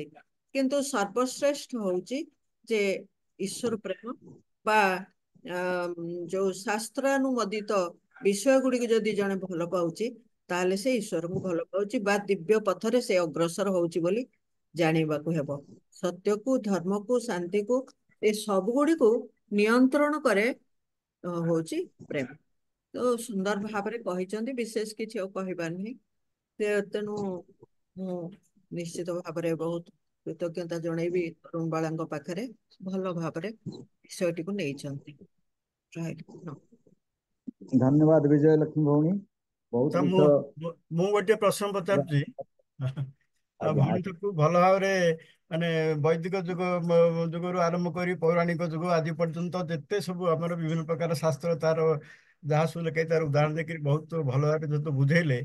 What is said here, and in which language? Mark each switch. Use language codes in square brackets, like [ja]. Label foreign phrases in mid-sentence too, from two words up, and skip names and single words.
[or] କିନ୍ତୁ ସର୍ବଶ୍ରେଷ୍ଠ ହେଉଛି ଯେ ଈଶ୍ୱର ପ୍ରେମ, ବା ଯୋଉ ଶାସ୍ତ୍ରାନୁମୋଦିତ ବିଷୟ ଗୁଡ଼ିକ ଯଦି ଜଣେ ଭଲ ପାଉଛି, ତାହେଲେ ସେ ଈଶ୍ୱରଙ୍କୁ ଭଲ ପାଉଛି ବା ଦିବ୍ୟ ପଥରେ ସେ ଅଗ୍ରସର ହଉଛି ବୋଲି ଜାଣିବାକୁ ହେବ। ସତ୍ୟକୁ, ଧର୍ମକୁ, ଶାନ୍ତିକୁ, ଏ ସବୁଗୁଡ଼ିକୁ ନିୟନ୍ତ୍ରଣ କରେ ହଉଛି ପ୍ରେମ। ତ ସୁନ୍ଦର ଭାବରେ କହିଛନ୍ତି, ବିଶେଷ କିଛି ଆଉ କହିବାର ନାହିଁ। ତେଣୁ ମୁଁ ନିଶ୍ଚିତ ଭାବରେ ବହୁତ କୃତଜ୍ଞତା ଜଣେଇବି तरुण बाळाଙ୍କ ପାଖରେ ଭଲ ଭାବରେ ବିଷୟଟିକୁ ନେଇଛନ୍ତି। ଧନ୍ୟବାଦ ବିଜୟ ଲକ୍ଷ୍ମୀ ଭଉଣୀ ବହୁତ ତ विषय ମୁଁ ଗୋଟିଏ ପ୍ରଶ୍ନ ପଚାରୁଛି। ଆଜ୍ଞା ଭଉଣୀ ଆଜ୍ଞା ତାକୁ ଭଲ ଭାବରେ ମାନେ ବୈଦିକ ଯୁଗରୁ ଆରମ୍ଭ କରି ପୌରାଣିକ ଯୁଗ ଆଜି ପର୍ଯ୍ୟନ୍ତ ଯେତେ ସବୁ ଆମର ବିଭିନ୍ନ ପ୍ରକାର ଶାସ୍ତ୍ର ତାର ଯାହା ସବୁ ଲେଖାଇ ତାର ଉଦାହରଣ ଦେଇକରି ବହୁତ ଭଲ ଭାବରେ ଯେହେତୁ ବୁଝେଇଲେ।